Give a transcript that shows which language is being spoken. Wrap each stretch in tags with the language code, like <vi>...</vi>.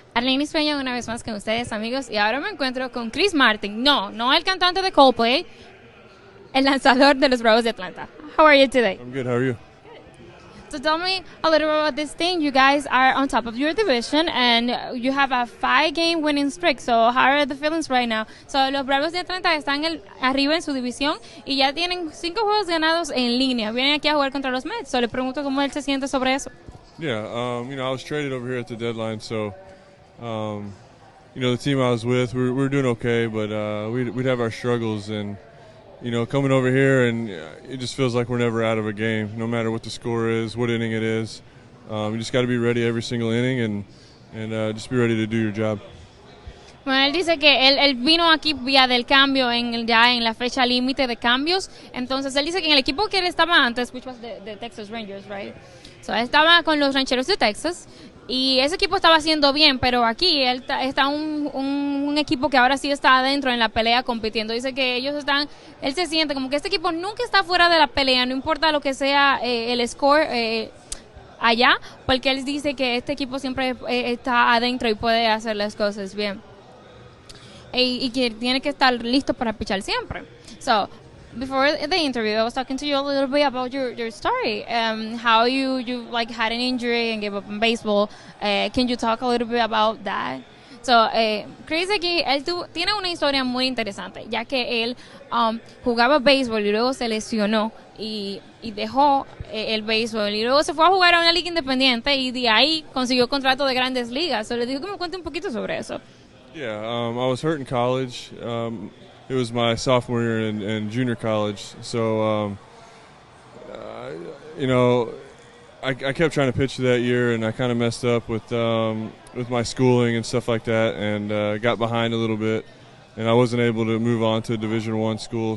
<es>Alernis Peña una vez más con ustedes, amigos, y ahora me encuentro con Chris Martin. No el cantante de Coldplay, el lanzador de los Bravos de Atlanta.</es> <en>How are you today? I'm good. How are you? So tell me a little bit about this thing. You guys are on top of your division and you have a 5-game winning streak. So how are the feelings right now?</en> <es>So los Bravos de Atlanta están arriba en su división y ya tienen 5 juegos ganados en línea. Vienen aquí a jugar contra los Mets. So le pregunto cómo él se siente sobre eso.</es> <en>Yeah, I was traded over here at the deadline, so the team I was with, we're doing okay, but we'd have our struggles, and coming over here, and it just feels like we're never out of a game, no matter what the score is, what inning it is. You just got to be ready every single inning, and just be ready to do your job.</en> <es>Bueno, él dice que él vino aquí vía del cambio ya en la fecha límite de cambios. Entonces él dice que en el equipo que él estaba antes,</es> <en>which was the Texas Rangers, right?</en> <es>So él estaba con los Rancheros de Texas y ese equipo estaba haciendo bien, pero aquí él está un equipo que ahora sí está adentro en la pelea compitiendo. Dice que él se siente como que este equipo nunca está fuera de la pelea, no importa lo que sea el score allá, porque él dice que este equipo siempre está adentro y puede hacer las cosas bien. Y que tiene que estar listo para pichar siempre.</es> <en>So, before the interview, I was talking to you a little bit about your story, how you like had an injury and gave up in baseball. Can you talk a little bit about that?</en> <es>So, Chris aquí, tiene una historia muy interesante, ya que él jugaba béisbol y luego se lesionó y dejó el béisbol y luego se fue a jugar a una liga independiente y de ahí consiguió contrato de Grandes Ligas. So, le dijo que me cuente un poquito sobre eso.</es> <en>Yeah, I was hurt in college. It was my sophomore year in junior college. So, I kept trying to pitch that year, and I kind of messed up with my schooling and stuff like that, and got behind a little bit, and I wasn't able to move on to a Division I school.</en>